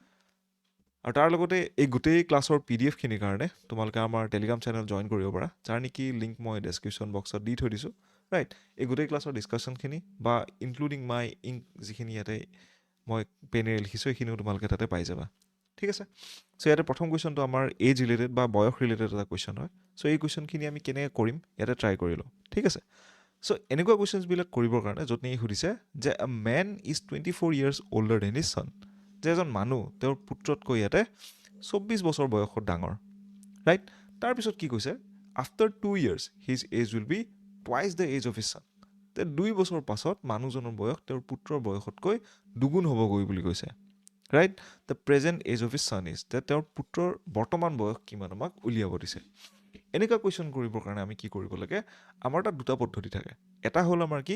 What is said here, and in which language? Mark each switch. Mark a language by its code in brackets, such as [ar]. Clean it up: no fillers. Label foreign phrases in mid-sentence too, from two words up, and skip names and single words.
[as] আৰু তাৰ লগতে এই গোটেই ক্লাছৰ PDFখিনিৰ কাৰণে তোমালোকে আমাৰ [en] Telegram channel join [as] কৰিব পাৰা যাৰ নেকি লিংক মই [en] description boxত [as] দি থৈ দিছোঁ ৰাইট এই গোটেই ক্লাছৰ ডিছকাশ্যনখিনি বা [en] including my ink [as] যিখিনি ইয়াতে মই পেনেৰে লিখিছোঁ সেইখিনিও তোমালোকে তাতে পাই যাবা ঠিক আছে চ' ইয়াতে প্ৰথম কুৱেশ্যনটো আমাৰ [en] age related [as] বা বয়স ৰিলেটেড এটা কুৱেশ্যন হয় চ' এই কুৱেশ্যনখিনি আমি কেনেকৈ কৰিম ইয়াতে ট্ৰাই কৰি লওঁ ঠিক আছে চ' এনেকুৱা কুৱেশ্যনছবিলাক কৰিবৰ কাৰণে য'ত নেকি সুধিছে যে [en] a man is 24 years older than his son [as] যে এজন মানুহ তেওঁৰ পুত্ৰতকৈ ইয়াতে 24 বছৰ বয়সত ডাঙৰ ৰাইট তাৰপিছত কি কৈছে আফটাৰ 2 [en] years his age will be twice the age of his son [as] তে 2 বছৰ পাছত মানুহজনৰ বয়স তেওঁৰ পুত্ৰৰ বয়সতকৈ দুগুণ হ'বগৈ বুলি কৈছে ৰাইট [en] the present age of his son is তে [as] তেওঁৰ পুত্ৰৰ বৰ্তমান বয়স কিমান আমাক উলিয়াব দিছে এনেকুৱা কুৱেশ্যন কৰিবৰ কাৰণে আমি কি কৰিব লাগে আমাৰ তাত দুটা পদ্ধতি থাকে এটা হ'ল আমাৰ কি